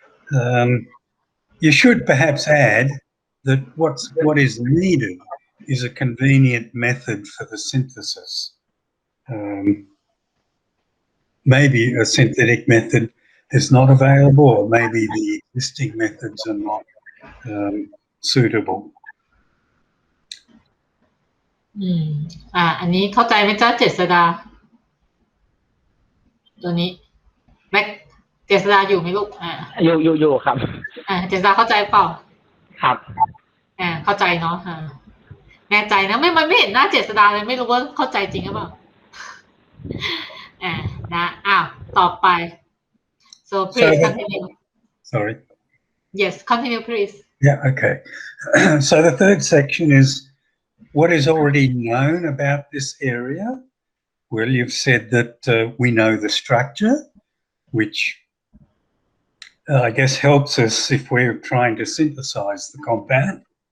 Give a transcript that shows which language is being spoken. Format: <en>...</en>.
<en>You should perhaps add that what is needed is a convenient method for the synthesis. Maybe a synthetic method is not available, or maybe the existing methods are not suitable.</en> <th>อันนี้เข้าใจไหมจ๊ะเจษดาตัวนี้แม็กเจษดาอยู่ไหมลูก อยู่ครับ เจษดาเข้าใจเปล่า ครับ เข้าใจเนาะแน่ใจนะมันไม่เห็นหน้าเจษดาเลยไม่รู้ว่าเข้าใจจริงหรือเปล่านะต่อไป</th> <en>so please continue sorry yes continue please yeah okay so the third section is what is already known about this area. Well, you've said that we know the structure, which I guess helps us if we're trying to synthesize the compound.</en>